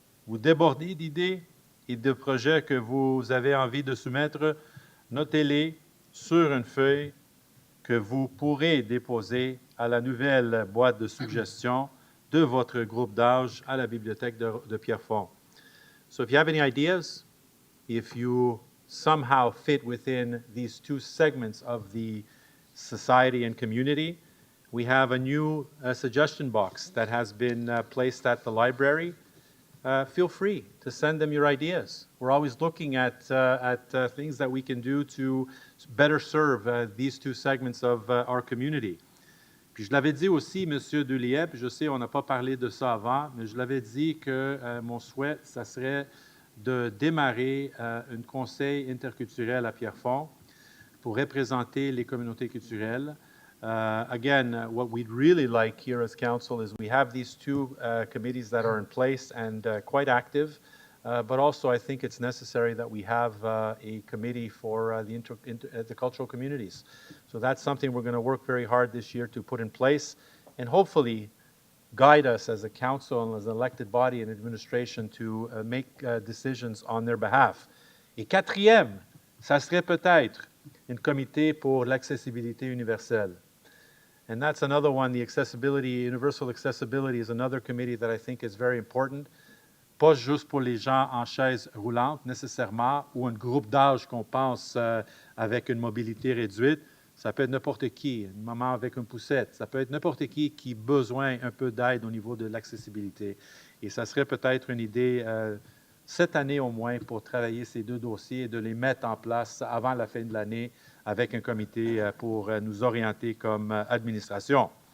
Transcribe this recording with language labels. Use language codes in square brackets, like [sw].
[fr] Vous débordez d'idées et de projets que vous avez envie de soumettre, notez-les sur une feuille que vous pourrez déposer à la nouvelle boîte de suggestions de votre groupe d'âge à la bibliothèque de Pierrefonds. [en] So if you have any ideas, if you somehow fit within these 2 segments of the society and community, we have a new suggestion box that has been placed at the library. Feel free to send them your ideas. We're always looking at things that we can do to better serve these 2 segments of our community. [fr] Puis je l'avais dit aussi, M. Deliep, je sais, on n'a pas parlé de ça avant, mais je l'avais dit que mon souhait, ça serait de démarrer un conseil interculturel à Pierrefonds pour représenter les communautés culturelles. [en] Again, what we'd really like here as council is we have these 2 committees that are in place and quite active, but also I think it's necessary that we have a committee for the cultural communities. So that's something we're going to work very hard this year to put in place and hopefully guide us as a council and as an elected body and administration to make decisions on their behalf. [fr] Et 4e, ça serait peut-être un comité pour l'accessibilité universelle. [en] And that's another one, the accessibility, universal accessibility is another committee that I think is very important. [fr] Pas juste pour les gens en chaise roulante nécessairement ou un groupe d'âge qu'on pense avec une mobilité réduite. Ça peut être n'importe qui, une maman avec une poussette. Ça peut être n'importe qui a besoin un peu d'aide au niveau de l'accessibilité. Et ça serait peut-être une idée cette année au moins pour travailler ces deux dossiers et de les mettre en place avant la fin de l'année avec un comité pour nous orienter comme administration.